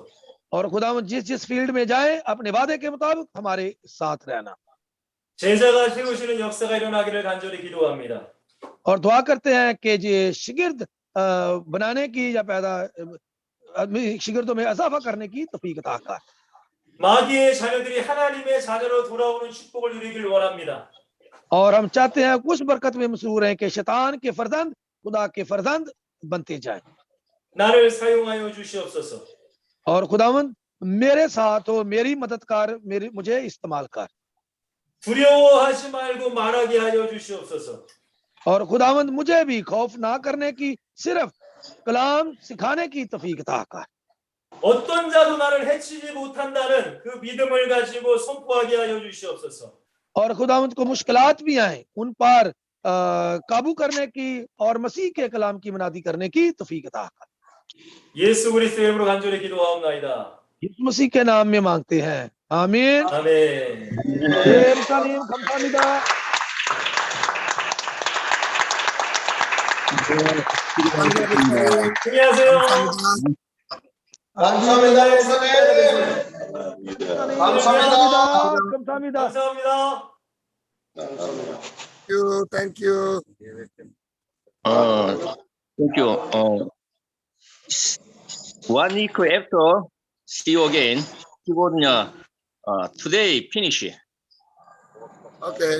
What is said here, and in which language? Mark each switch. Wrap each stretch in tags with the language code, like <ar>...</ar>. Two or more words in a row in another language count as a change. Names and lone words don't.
<hi>और खुदावंद जिस जिस फील्ड में जाए अपने वादे के मुताबिक हमारे साथ रहना।</hi> <ko>제자가 세우시는 역사가 일어나기를 간절히 기도합니다.</ko> <hi>और दुआ करते हैं कि ये शिगिर्द बनाने की या पैदा शिगिर्दों में इजाफा करने की तौफीक अता कर।</hi> <ko>마귀의 자녀들이 하나님의 자녀로 돌아오는 축복을 누리길 원합니다.</ko> <hi>और हम चाहते हैं उस बरकत में मसरूर हैं कि शैतान के फर्जंद खुदा के फर्जंद बनते जाएं।</hi> <ko>나를 사용하여 주시옵소서.</ko> <hi>और खुदावंद मेरे साथ हो, मेरी मददगार, मुझे इस्तेमाल कर।</hi> <ko>두려워하지 말고 말하게 하여 주시옵소서.</ko> <hi>और खुदावंद मुझे भी खौफ ना करने की, सिर्फ कलाम सिखाने की तौफीक अता कर।</hi> <ko>어떤 자도 나를 해치지 못한다는 그 믿음을 가지고 선포하게 하여 주시옵소서.</ko> <hi>और खुदावंद को मुश्किलात भी आए, उन पर काबू करने की और मसीह के कलाम की मनादी करने की तौफीक अता कर।</hi> <ko>예수 그리스도의 이름으로 간절히 기도하옵나이다.</ko> <hi>यीशु मसीह के नाम में मांगते हैं, आमीन।</hi> <ko>아멘. 예루살렘 감사합니다। 승리하세요. 감사합니다, 목사님. 감사합니다. 감사합니다.</ko> <en>Thank you. Thank you. 1 week after, see you again. Kibonya, today finish. Okay.</en>